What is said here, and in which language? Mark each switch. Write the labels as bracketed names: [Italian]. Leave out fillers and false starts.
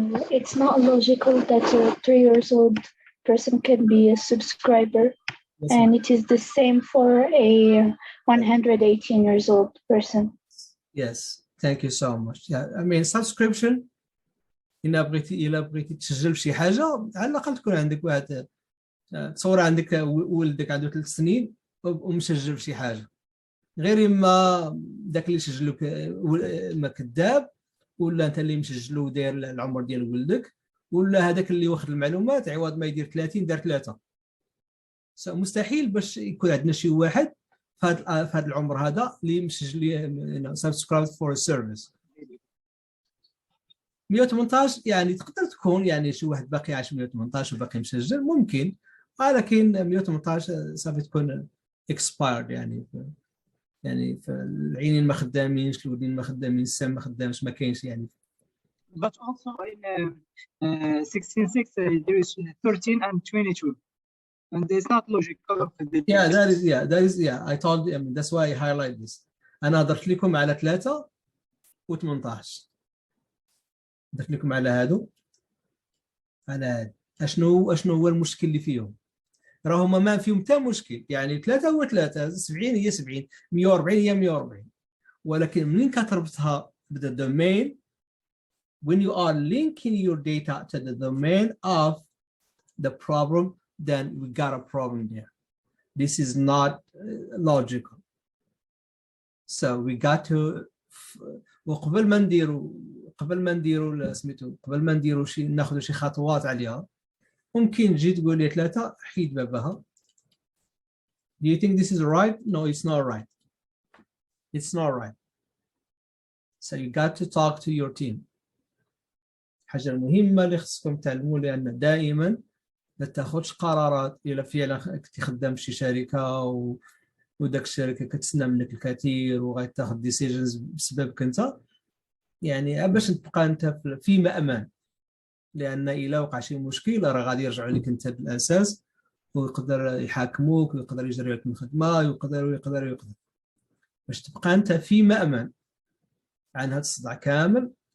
[English] It's not logical that a 3-year-old person can be a subscriber, Yes, and it is the same for a 118-year-old person. Yes, thank you so much. Yeah, I mean subscription. [Arabic] إلا بغيتي تسجل في شي حاجة، على الأقل تكون عندك واحد تصور عندك ولدك عنده 3 سنين ومسجل في شي حاجة. غير اما داك اللي سجلوك ما كذاب، ولا انت اللي مسجلو داير العمر ديال ولدك، ولا هذاك اللي واخد المعلومات عوض ما يدير 30 دار 3. مستحيل باش يكون عندنا شي واحد في هذا العمر هذا اللي مسجل [English] Subscribe for service. [Arabic] 118 يعني تقدر تكون يعني شي واحد باقي عايش 118 وباقي مسجل ممكن، ولكن 118 صافي تكون expired يعني فالعينين ما خدامينش، الودين ما خدامين، السم ما خدامش، ما كاينش يعني. [English] But also in 16.6 there is 13 and 22, and it's not logical. Yeah, that is I told you, I mean, that's why I highlight this. [Arabic] انا درت لكم على 3 و18، درت لكم على هادو، على هاد. اشنو هو المشكل اللي فيهم؟ راهما ما فيهم حتى مشكل، يعني 3 هو 3، 70 هي 70، 140 هي 140، ولكن منين كتربطها بدا [English] domain, when you are linking your data to the domain of the problem, then we got a problem there. This is not logical. So we got to [Arabic] وقبل ما نديروا شي ناخذوا شي خطوات عليها، ممكن تجي تقول لي 3 حيد بابها. [English] Do you think this is right? No, it's not right. It's not right. So you got to talk to your team. [Arabic] الحاجه المهمه اللي خصكم تعلموا، لان دائما ما تاخذش قرارات الا فعلا كنتي خدام في شي شركه وداك الشركه كتسنى منك الكثير وغتاخذ ديسيجنز بسببك انت، يعني باش تبقى انت في مأمن، لان الا وقع شي مشكل راه غادي يرجعوا لك انت بالاساس، ويقدر يحاكموك ويقدر يجري لك من الخدمه ويقدر باش تبقى انت في مأمن عن هذا الصداع كامل.